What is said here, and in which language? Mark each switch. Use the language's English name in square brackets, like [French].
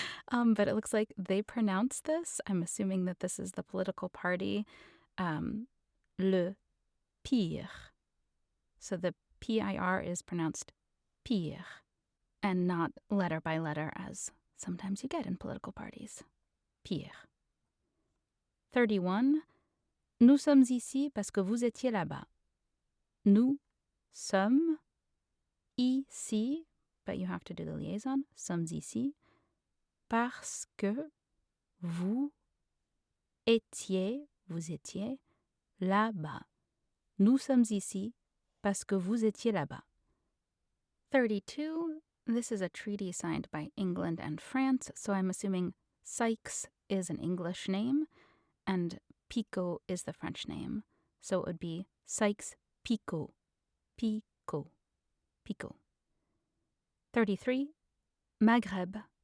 [English] But it looks like they pronounce this. I'm assuming that this is the political party. Le pire. So the PIR is pronounced pire and not letter by letter as sometimes you get in political parties. Pire. 31. [French] Nous sommes ici parce que vous étiez là-bas. Nous sommes ici, [English] but you have to do the liaison. [French] Sommes ici parce que vous étiez là-bas. Nous sommes ici parce que vous étiez là-bas. [English] 32. This is a treaty signed by England and France, so I'm assuming Sykes is an English name and Picot is the French name. So it would be Sykes-Picot. Picot. Picot. 33. Maghreb.